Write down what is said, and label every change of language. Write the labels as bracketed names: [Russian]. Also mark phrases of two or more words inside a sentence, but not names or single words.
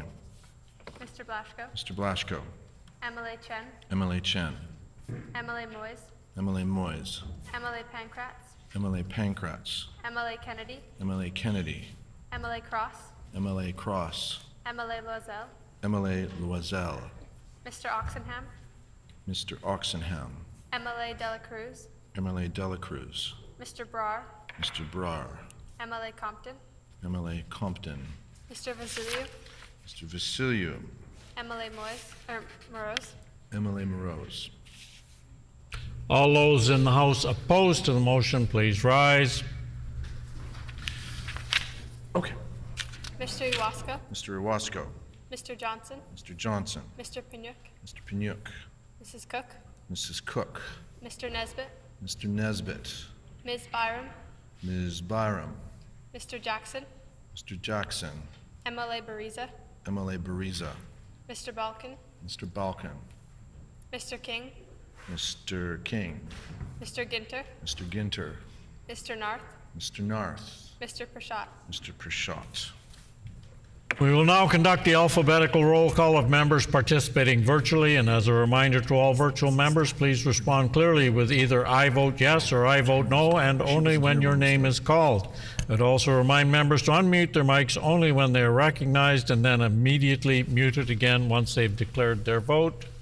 [English] Mr. Blaschko. Mr. Blaschko. MLA Chen. MLA Chen. MLA Moyes. MLA Moyes. MLA Pankratz. MLA Pankratz. MLA Kennedy. MLA Kennedy. MLA Cross. MLA Cross. MLA Loisel. MLA Loisel. Mr. Oxenham. Mr. Oxenham. MLA Dela Cruz. MLA Dela Cruz. Mr. Brar. Mr. Brar. MLA Compton. MLA Compton. Mr. Vasiliu. Mr. Vasiliu. MLA Morose. MLA Morose. All those in the House opposed to the motion, please rise. Okay. Mr. Iwasko. Mr. Iwasko. Mr. Johnson. Mr. Johnson. Mr. Panyuk. Mr. Panyuk. Mrs. Cook. Mrs. Cook. Mr. Nesbitt. Mr. Nesbitt. Ms. Byram. Ms. Byram. Mr. Jackson. Mr. Jackson. MLA Bariza. MLA Bariza. Mr. Balkan. Mr. Balkan. Mr. King. Mr. King. Mr. Ginter. Mr. Ginter. Mr. Narth. Mr. Narth. Mr. Prashad. Mr. Prashad. We will now conduct the alphabetical roll call of members participating virtually, and as a reminder to all virtual members, please respond clearly with either I vote yes or I vote no, and only when your name is called. I'd also remind members to unmute their mics only when they are recognized and then immediately mute it again once they've declared their vote.